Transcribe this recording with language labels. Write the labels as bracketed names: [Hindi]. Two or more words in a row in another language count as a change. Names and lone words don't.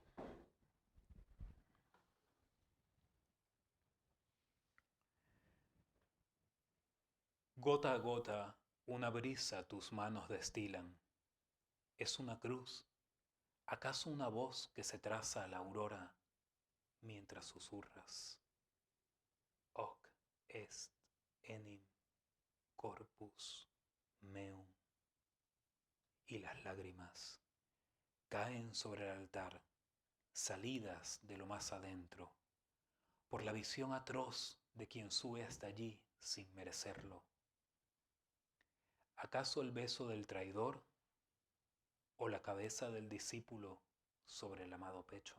[Spanish] Gota a gota, una brisa tus manos destilan. ¿Es una cruz? ¿Acaso una voz que se traza a la aurora mientras susurras? [Latin] Hoc est enim corpus meum. [Spanish] Y las lágrimas caen sobre el altar, salidas de lo más adentro, por la visión atroz de quien sube hasta allí sin merecerlo. ¿Acaso el beso del traidor o la cabeza del discípulo sobre el amado pecho?